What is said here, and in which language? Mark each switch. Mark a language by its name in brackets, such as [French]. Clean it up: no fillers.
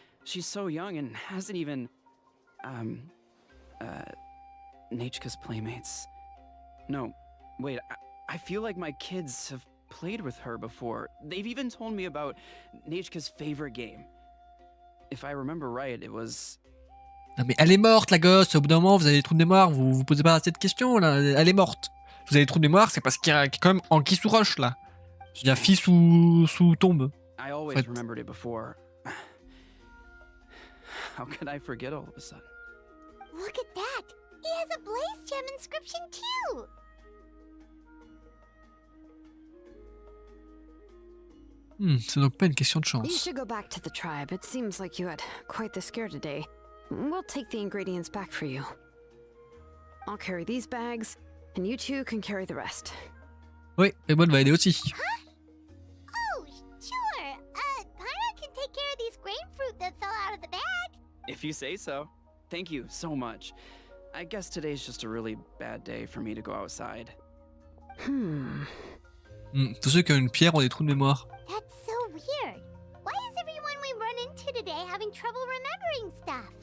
[English] She's so young and hasn't even... Nachka's playmates. No, wait, I feel like my kids have played with her before. They've even told me about Nachka's favorite game. If I remember right, it was... [French] Non mais elle est morte la gosse, au bout d'un moment vous avez des trous de mémoire, vous vous posez pas cette question là, elle est morte. Vous avez des trous de mémoire, c'est parce qu'il y a quand même Anguille sous roche là. Il y a fille sous tombe. [English] I always But- remembered it before. How could I forget all of a sudden? Look at that! He has a blaze gem inscription too! [French] C'est donc pas une question de [English] You [French] chance. [English] should go back to the tribe. It seems like you had quite the scare today. We'll take the ingredients back for you. I'll carry these bags, and you two can carry the rest. [French] Oui, et moi elle va aider aussi. [English] Oh, sure. Paimon can take care of these grapefruit that fell out of the bag. If you say so. Thank you so much. I guess today's just a really bad day for me to go outside. [French] Tous ceux qui ont une pierre ont des trous de mémoire. [English] That's so weird. Why is everyone we run into today having trouble remembering stuff?